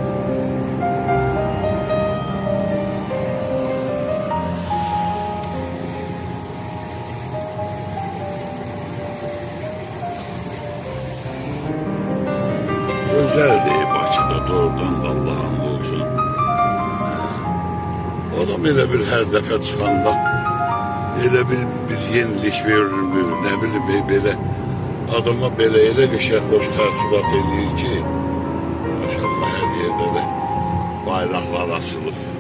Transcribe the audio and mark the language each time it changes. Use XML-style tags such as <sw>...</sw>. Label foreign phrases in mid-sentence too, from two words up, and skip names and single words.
<tr>Güzel değil Bakıda doğrudan da Allah hamdolsun.</tr> <az>Adam elə bir her defa çıkanda elə bir yenilik verir,</az> <tr>ne bileyim böyle adama</tr> <az>belə elə qəşəng xoş təəssürat edir ki,</az> <tr>maşallah her yerde de bayraklar asılır.</tr>